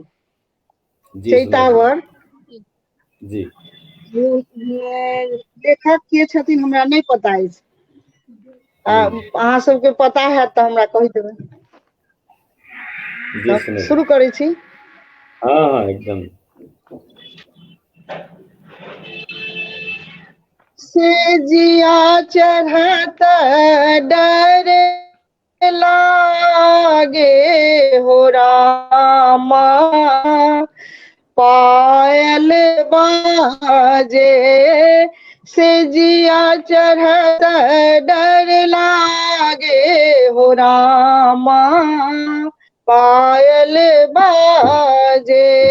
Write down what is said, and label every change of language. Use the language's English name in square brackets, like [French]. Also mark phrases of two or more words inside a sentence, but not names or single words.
[Maithili] जी चैतावर। जी लेखक के छथिन हमरा नहीं पता अछि, अहाँ सबके पता हैत तऽ हमरा कहि देबै। जी सुने शुरू करै छी। हाँ हाँ एकदम। [Bhojpuri] से जिया चढ़त डर लागे हो रामा, पायल बाजे से जिया चढ़त डर लागे हो रामा, पायल बाजे।